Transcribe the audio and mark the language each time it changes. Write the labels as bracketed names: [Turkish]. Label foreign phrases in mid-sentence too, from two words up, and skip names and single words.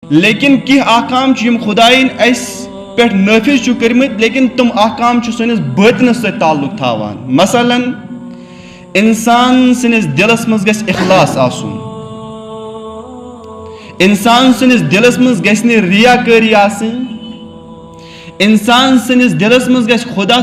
[Kashmiri] لیکن کی احکام یم خدائن اس پہ نافذ کرمت لیکن تم احکام سنس باطنس ست تعلق تھاوان. مثلا انسان سنس دلس مز گژھِ اخلاص آسن, انسان سنس دلس مز گژھِ نہٕ ریاکٲری آسٕنۍ, انسان سنس دلس مز گژھِ خدا